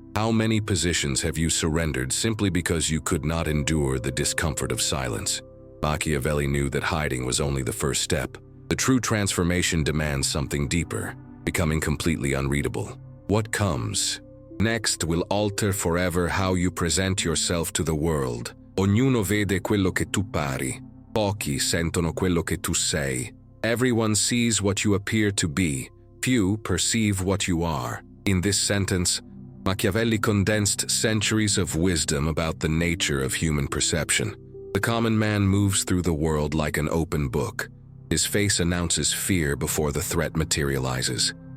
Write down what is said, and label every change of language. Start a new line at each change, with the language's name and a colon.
English: How many positions have you surrendered simply because you could not endure the discomfort of silence? Machiavelli knew that hiding was only the first step. The true transformation demands something deeper, becoming completely unreadable. What comes next will alter forever how you present yourself to the world.
Italian: Ognuno vede quello che tu pari. Pochi sentono quello che tu sei.
English: Everyone sees what you appear to be. Few perceive what you are. In this sentence, Machiavelli condensed centuries of wisdom about the nature of human perception. The common man moves through the world like an open book. His face announces fear before the threat materializes.